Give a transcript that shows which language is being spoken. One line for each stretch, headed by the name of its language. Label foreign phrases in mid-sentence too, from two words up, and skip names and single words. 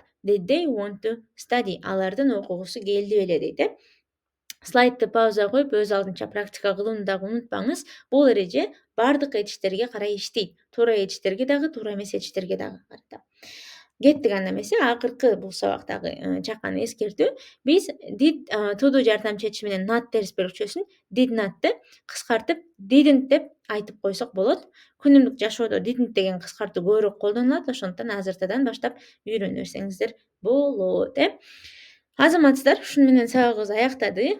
English: Did they want to study?
Kyrgyz: Алардын окугусу келди беле дейт. Слайдты пауза коюп, өз алдынча практика кылууну дагы унутпаңыз. Бул эреже бардык этиштерге карай иштейт. Туура этиштерге дагы, туура эмес этиштерге дагы карата. Кеттик анда эмесе, акыркы бул сабактагы чакан эскертүү. Биз
English: did to do
Kyrgyz: жардамчы этиши менен not терс бөлүкчөсүн
English: did not'ты
Kyrgyz: кыскартып didn't деп айтып койсок болот. Күнүмдүк жашоодо didn't деген кыскартуу көбүрөөк колдонулат, ошондуктан азыртадан баштап үйрөнө берсеңиздер болот. Азаматсыздар, ушуну менен сабагыбыз аяктады.